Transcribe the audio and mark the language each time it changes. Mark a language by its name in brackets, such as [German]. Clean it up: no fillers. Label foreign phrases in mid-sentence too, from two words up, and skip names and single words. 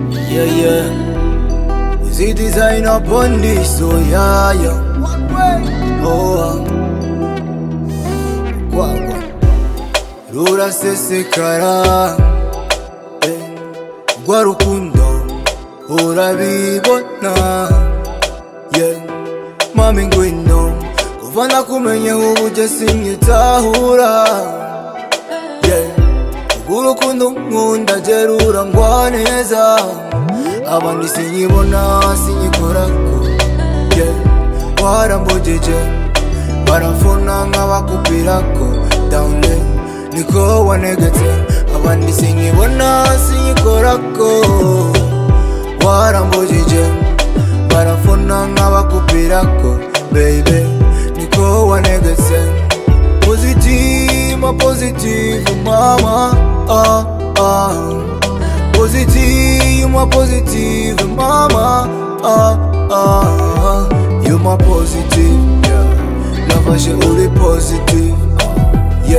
[English] Yeah, yeah. We see design upon this, so yeah, yeah. Oh, Guagua. [Kinyarwanda] Rura sesekara, Gwa rukundo, urabibona. Yeah, mami ngwino, kuva nakumenye ubuje sinyitahura. Yeah, urukundo nkunda gerura ngwa neza. Abandi sinyibona sinyikorako. Yeah, warambojeje barafona nk'abakupirako. [English] Down there [Kinyarwanda] niko wanegetse. Abandi sinyibona sinyikorako. Warambojeje barafona nk'abakupirako. Baby niko wanegetse. [English] Positive, my positive mama. Positive, you my positive mama. You my positive, yeah. Love she only positive, yeah.